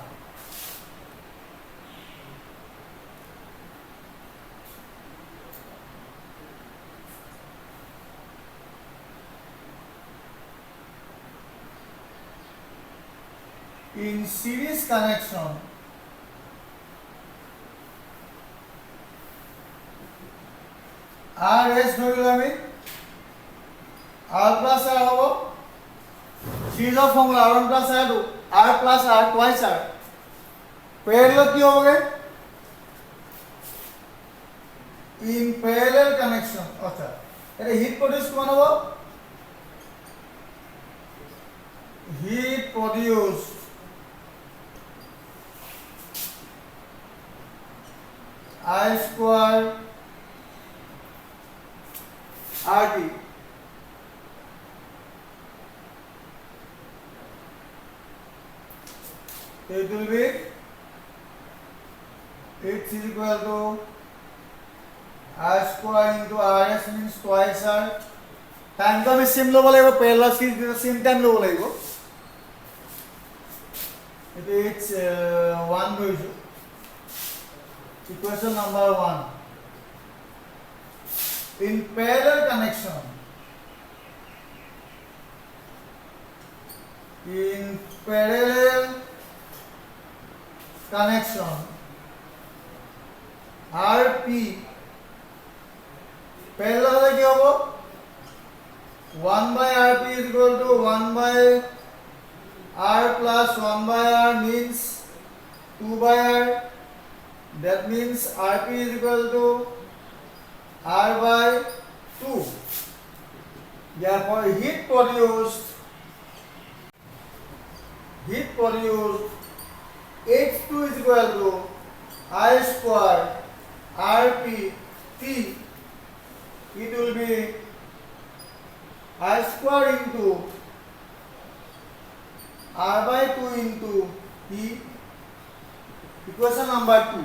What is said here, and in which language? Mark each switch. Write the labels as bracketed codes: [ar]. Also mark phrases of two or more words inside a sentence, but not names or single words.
[en] In series connection, R S [as] ধৰিলো আমি, [en] R plus R হ'ব, series of formula R1 plus R2, R plus R twice R, parallel [as] কি হ'বগে? [en] In parallel connection, [as] আচ্ছা এটা [en] heat produce [as] কিমান হ'ব? [en] Heat produced I square RT. It will be H is equal to I square into RS means twice R. Time to [as] আমি same ল'ব লাগিব, [en] parallel series same time [as] ল'ব লাগিব। এটো H1 ধৰিছো। [en] Equation number 1. In parallel connection, RP parallel [as] হলে কি হবে? [en] 1 by RP is equal to 1 by R plus 1 by R means 2 by R. That means RP is equal to R by 2. Therefore, heat produced H2 is equal to I square RP T. It will be I square into R by 2 into T. Equation number 2.